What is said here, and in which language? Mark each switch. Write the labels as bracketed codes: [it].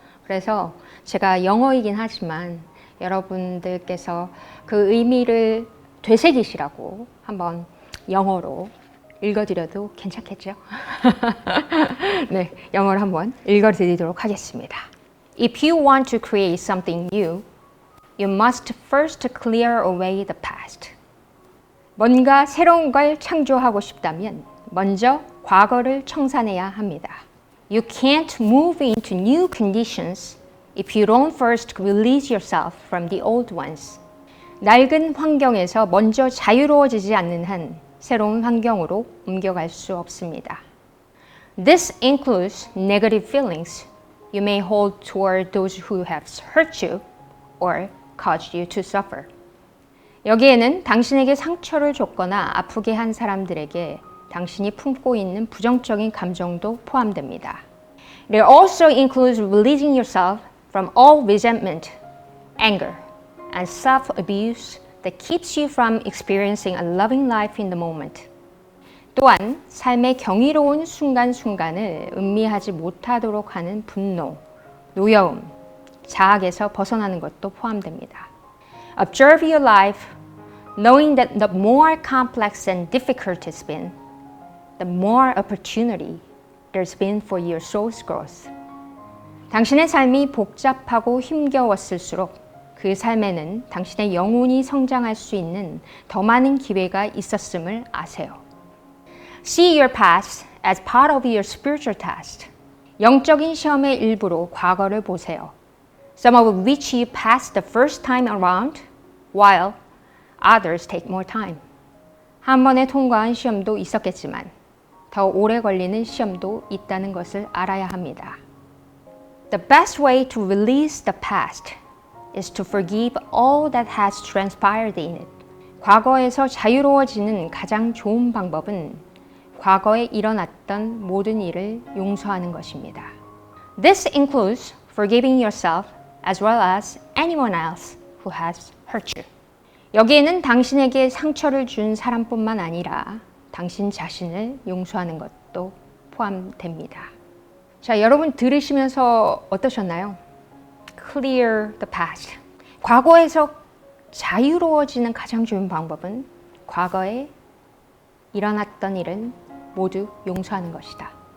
[ko] 그래서 제가 영어이긴 하지만 여러분들께서 그 의미를 되새기시라고 한번 영어로 읽어드려도 괜찮겠죠? 네, 영어로 한번 읽어드리도록 하겠습니다. [en] If you want to create something new, you must first clear away the past. [ko] 뭔가 새로운 걸 창조하고 싶다면 먼저 과거를 청산해야 합니다. [en] You can't move into new conditions if you don't first release yourself from the old ones. [ko] 낡은 환경에서 먼저 자유로워지지 않는 한 새로운 환경으로 옮겨갈 수 없습니다. [en] This includes negative feelings you may hold toward those who have hurt you or caused you to suffer. [ko] 여기에는 당신에게 상처를 줬거나 아프게 한 사람들에게 당신이 품고 있는 부정적인 감정도 포함됩니다. [en] It also includes releasing yourself from all resentment, anger, and self-abuse that keeps you from experiencing a loving life in the moment. [ko] 또한 삶의 경이로운 순간순간을 음미하지 못하도록 하는 분노, 노여움, 자학에서 벗어나는 것도 포함됩니다. [en] Observe your life, knowing that the more complex and difficult it's been, the more opportunity there's been for your soul's growth. [ko] 당신의 삶이 복잡하고 힘겨웠을수록 그 삶에는 당신의 영혼이 성장할 수 있는 더 많은 기회가 있었음을 아세요. [en] See your past as part of your spiritual test. [ko] 영적인 시험의 일부로 과거를 보세요. [en] Some of which you passed the first time around, while others take more time. [ko] 한 번에 통과한 시험도 있었겠지만 더 오래 걸리는 시험도 있다는 것을 알아야 합니다. [en] The best way to release the past is to forgive all that has transpired in it. [ko] 과거에서 자유로워지는 가장 좋은 방법은 과거에 일어났던 모든 일을 용서하는 것입니다. [en] This includes forgiving yourself as well as anyone else who has hurt you. [ko] 여기에는 당신에게 상처를 준 사람뿐만 아니라 당신 자신을 용서하는 것도 포함됩니다. 자, 여러분 들으시면서 어떠셨나요? [en] Clear the past. [ko] 과거에서 자유로워지는 가장 좋은 방법은 과거에 일어났던 일은 모두 용서하는 것이다.